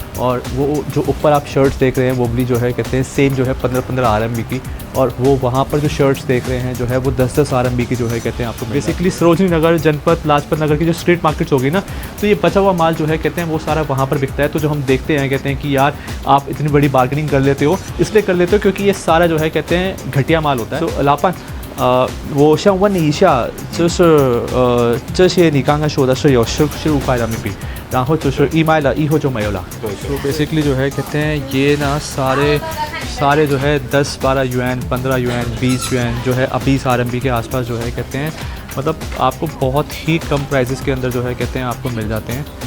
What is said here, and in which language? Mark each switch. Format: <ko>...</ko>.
<hi>और वो जो ऊपर आप शर्ट्स देख रहे हैं वो भी जो है कहते हैं सेम जो है 15-15 RMB की, और वो वहाँ पर जो शर्ट्स देख रहे हैं जो है वो 10-10 RMB की जो है कहते हैं आपको। बेसिकली सरोजनी नगर, जनपद, लाजपत नगर की जो स्ट्रीट मार्केट्स होगी ना, तो ये बचा हुआ माल जो है कहते हैं वो सारा वहाँ पर बिकता है। तो जो हम देखते हैं कहते हैं कि यार आप इतनी बड़ी बार्गेनिंग कर लेते हो, इसलिए कर लेते हो क्योंकि ये सारा जो है कहते हैं घटिया माल होता है।</hi> <zh>तो लापन 我想问你一下，就是这些你刚刚说的是有15块人民币，然后就是一卖了以后就没有了。</zh> <hi>तो बेसिकली जो है कहते हैं ये ना सारे जो है 10-12 युआन, 15 युआन, 20 युआन जो है 20 RMB के आसपास जो है कहते हैं मतलब आपको बहुत ही कम प्राइसेस के अंदर जो है कहते हैं आपको मिल जाते हैं।</hi>